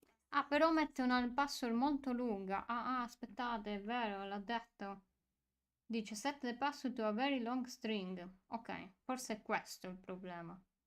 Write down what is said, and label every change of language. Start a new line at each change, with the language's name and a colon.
Italian: Ah, però mette una password molto lunga. Aspettate, è vero, l'ha detto. Dice
English: set the password to a very long string.
Italian: Ok, forse è questo il problema.